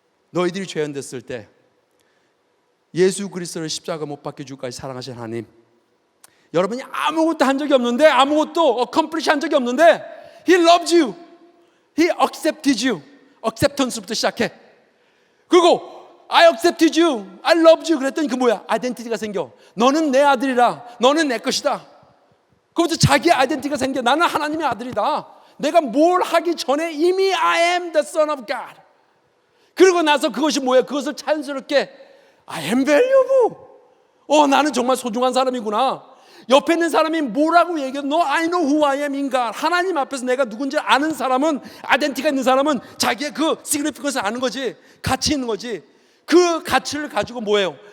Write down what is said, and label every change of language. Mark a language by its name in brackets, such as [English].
[Korean] 너희들이 죄인됐을 때 예수 그리스도를 십자가 못 박혀 주기까지 사랑하신 하나님, 여러분이 아무것도 한 적이 없는데, 아무것도 accomplish 한 적이 없는데 [English] He loves you. He accepted you. [Korean] acceptance부터 시작해. 그리고 [English] I accepted you. I loved you. [Korean] 그랬더니 그 뭐야? 아이덴티티가 생겨. 너는 내 아들이라. 너는 내 것이다. 그부터 자기 아이덴티티가 생겨. 나는 하나님의 아들이다. 내가 뭘 하기 전에 이미 [English] I am the son of God. [Korean] 그러고 나서 그것이 뭐야? 그것을 자연스럽게 [English] I am valuable. [Korean] 나는 정말 소중한 사람이구나. 옆에 있는 사람이 뭐라고 얘기해도 [English] No, I know who I am in God. [Korean] 하나님 앞에서 내가 누군지 아는 사람은, 아이덴티티가 있는 사람은 자기의 그 significance를 아는 거지. 가치 있는 거지. 그 가치를 가지고 뭐예요?